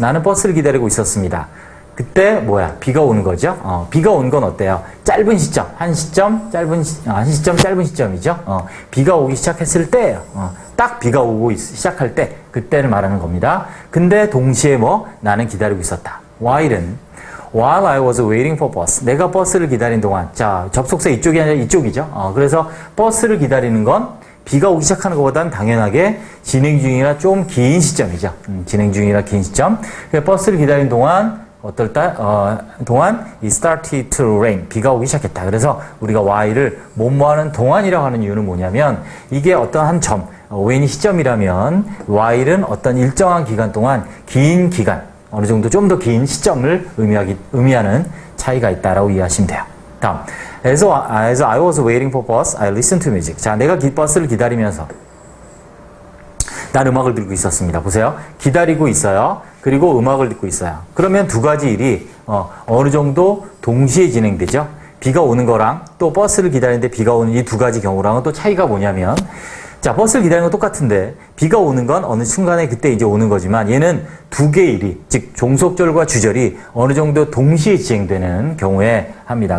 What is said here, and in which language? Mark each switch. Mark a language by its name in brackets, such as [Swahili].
[Korean] 나는 버스를 기다리고 있었습니다. 그때 비가 오는 거죠. 비가 온 건 어때요? 짧은 시점, 한 시점 짧은 시점이죠. 비가 오기 시작했을 때, 딱 비가 오고 시작할 때, 그때를 말하는 겁니다. 근데 동시에 나는 기다리고 있었다. [English] While I was waiting for bus. [Korean] 내가 버스를 기다린 동안, 자, 접속사 이쪽이 아니라 이쪽이죠. 그래서 버스를 기다리는 건 비가 오기 시작하는 것보다는 당연하게 진행 중이라 좀 긴 시점이죠. 진행 중이라 긴 시점. 버스를 기다린 동안 동안 [English] it started to rain. [Korean] 비가 오기 시작했다. 그래서 우리가 while을 뭐뭐하는 동안이라고 하는 이유는 뭐냐면 이게 어떤 한 점, when이 시점이라면 while은 어떤 일정한 기간 동안 긴 기간, 어느 정도 좀 더 긴 시점을 의미하는 차이가 있다라고 이해하시면 돼요. [English] 다음, as I was waiting for bus, I listened to music. [Korean] 자, 내가 버스를 기다리면서 난 음악을 듣고 있었습니다. 보세요. 기다리고 있어요. 그리고 음악을 듣고 있어요. 그러면 두 가지 일이 어느 정도 동시에 진행되죠. 비가 오는 거랑 또 버스를 기다리는데 비가 오는 이 두 가지 경우랑은 또 차이가 뭐냐면 자, 버스를 기다리는 건 똑같은데 비가 오는 건 어느 순간에 그때 이제 오는 거지만 얘는 두 개의 일이 즉 종속절과 주절이 어느 정도 동시에 진행되는 경우에 합니다.